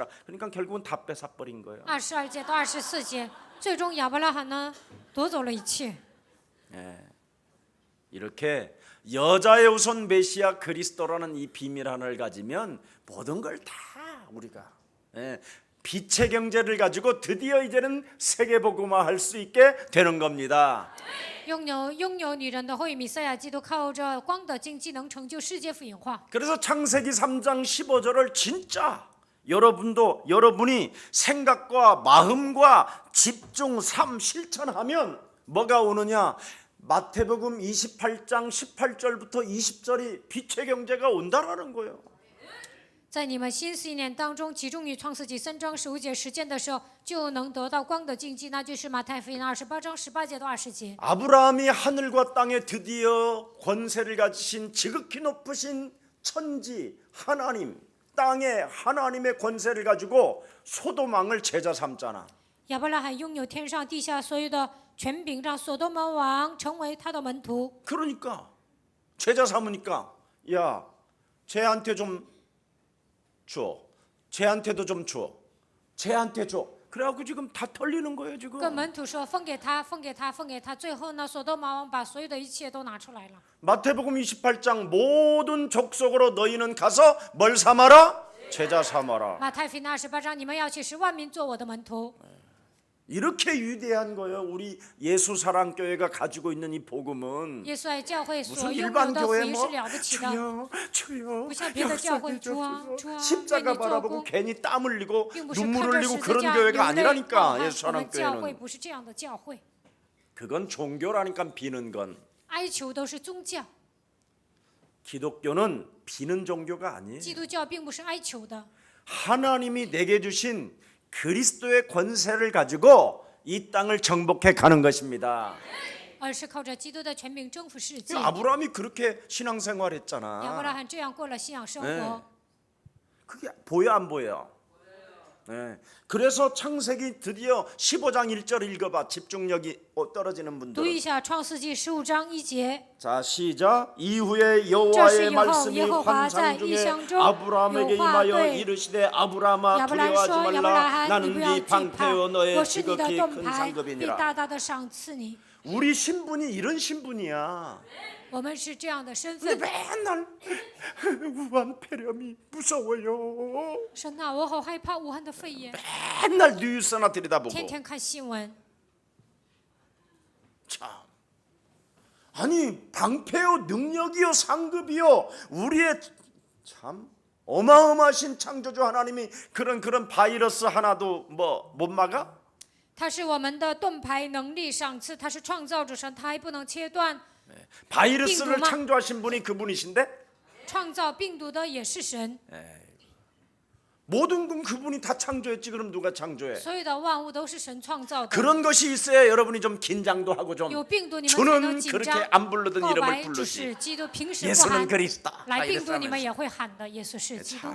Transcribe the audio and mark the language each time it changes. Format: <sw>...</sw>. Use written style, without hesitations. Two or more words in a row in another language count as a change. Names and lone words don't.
<ko>그러니까 결국은 다 뺏어버린 거예요.</ko> <zh>22 节到24节，最终亚伯拉罕呢夺走了一切。</zh> <ko>이렇게 여자의 우선 메시아 그리스도라는 이 비밀 하나를 가지면 모든 걸 다 우리가 빛의 경제를 가지고 드디어 이제는 세계복음화할 수 있게 되는 겁니다.</ko> <zh>拥有女人的后裔弥赛亚基督，靠着光的经济能成就世界福音化。</zh> <ko>그래서 창세기 3장 15절을 진짜 여러분이 생각과 마음과 집중 실천하면 뭐가 오느냐? 마태복음 28장 18절부터 20절이 빛의 경제가 온다라는 거예요.</ko> <zh>在你们心思意念当中，集中于创世纪3章15节实践的时候，就能得到光的经济，那就是马太福音28章18节到20节。</zh> <ko>아브라함이 하늘과 땅에 드디어 권세를 가지신 지극히 높으신 천지 하나님, 땅에 하나님의 권세를 가지고 소돔왕을 제자 삼잖아.</ko> <zh>亚伯拉罕拥有天上地下所有的权柄，让所多门王成为他的门徒。</zh> <ko>그러니까 제자 삼으니까 야, 쟤한테 좀 줘. 쟤한테도 좀 줘. 쟤한테 줘. 그래갖고 지금 다 털리는 거예요</ko> <zh>跟</zh> <ko>지금.</ko> <zh>门徒说分给他，分给他，分给他。最后呢，所多门王把所有的一切都拿出来了。</zh> <ko>마태복음 28장 모든 족속으로 너희는 가서 뭘 삼아라? 제자 삼아라.</ko> <zh>马太福音28章，你们要去使万民做我的门徒。</zh> <ko>이렇게 위대한 거예요. 우리 예수 사랑 교회가 가지고 있는 이 복음은</ko> <zh>耶稣爱教会所</zh> <ko>무슨</ko> <zh>拥有</zh> <ko>일반</ko> <zh>的福</zh> <ko>교회</ko> <zh>音</zh> <ko>뭐</ko> <zh>是了不起的，</zh> <ko>주여</ko> <zh>不像别的教会，主啊，</zh> <ko>역사해</ko> <zh>主啊，</zh> <ko>십자가</ko> <zh>为你做</zh> <ko>바라보고</ko> <zh>工，</zh> <ko>괜히 땀 흘리고</ko> <zh>并不是看</zh> <ko>눈물</ko> <zh>着</zh> <ko>흘리고</ko> <zh>十字</zh> <ko>그런</ko> <zh>架</zh> <ko>교회가</ko> <zh>流泪</zh> <ko>아니라니까</ko> <zh>冒汗</zh> <ko>예수</ko> <zh>我</zh> <ko>사랑</ko> <zh>们教会</zh> <ko>교회는</ko> <zh>不是这样的教会，</zh> <ko>그건 종교라니까 비는 건</ko> <zh>哀求都是宗教，</zh> <ko>기독교는 비는 종교가 아니에요.</ko> <zh>基督教并不是哀求的。</zh> <ko>하나님이 내게 주신 그리스도의 권세를 가지고 이 땅을 정복해 가는 것입니다.</ko> <zh>而是靠着基督的权柄征服世界。</zh> <ko>아브라함이 그렇게 신앙생활</ko> <zh>亚伯拉</zh> <ko>했잖아.</ko> <zh>罕这样过了信仰生</zh> <ko>네</ko> <zh>活，</zh> <ko>그게 보여 안 보여? 네. 그래서 창세기 드디어 15장 1절 읽어봐. 집중력이 떨어지는</ko> <zh>读</zh> <ko>분들.</ko> <zh>一下创世纪15章1节。</zh> <ko>자 시작. 이후에</ko> <zh>这是</zh> <ko>여호와의</ko> <zh>以后</zh> <ko>말씀이</ko> <zh>耶和华在</zh> <ko>환상</ko> <zh>异</zh> <ko>중에</ko> <zh>象中</zh> <ko>아브라함에게</ko> <zh>有话</zh> <ko>임하여</ko> <zh>对</zh> <ko>이르시되 아브라함아</ko> <zh>亚伯兰</zh> <ko>두려워하지</ko> <zh>说：“亚伯拉</zh> <ko>말라</ko> <zh>罕，你</zh> <ko>나는</ko> <zh>不要</zh> <ko>네</ko> <zh>惧怕，</zh> <ko>방패요 너의</ko> <zh>我是你的</zh> <ko>지극히</ko> <zh>盾</zh> <ko>큰</ko> <zh>牌，必</zh> <ko>상급이니라.</ko> <zh>大大的赏赐你。</zh> <ko>우리 신분이 이런 신분이야.</ko> <zh>我们是这样的身</zh> <ko>근데</ko> <zh>份。</zh> <ko>맨날 우한 폐렴이 무서워요.</ko> <zh>神啊，我好害怕武汉的肺炎，</zh> <ko>맨날 뉴스나 들여다보고.</ko> <zh>天天看新闻。</zh> <ko>참. 아니 방패요 능력이요 상급이요 우리의 참 어마어마하신 창조주 하나님이 그런 바이러스 하나도 뭐 못 막아?</ko> <zh>他是我们的盾牌，能力赏赐，他是创造主神，他还不能切断。</zh> <ko>바이러스를 빙도마. 창조하신 분이 그분이신데</ko> <zh>创造病毒的也是神，</zh> <ko>모든 건 그분이 다 창조했지. 그럼 누가 창조해?</ko> <zh>所有的万物都是神创造的。</zh> <ko>그런 것이 있어야 여러분이 좀 긴장도 하고 좀</ko> <zh>有病毒，你们才能</zh> <ko>주는</ko> <zh>紧</zh> <ko>그렇게</ko> <zh>张。</zh> <ko>안 부르던</ko> <zh>告</zh> <ko>이름을</ko> <zh>白只</zh> <ko>부르지.</ko> <zh>是基督，平时不</zh> <ko>예수는</ko> <zh>喊。</zh> <ko>그리스도다.</ko> <zh>来病毒，</zh> <ko>이랬다면서.</ko> <zh>你们也会喊的。耶稣是基督，</zh>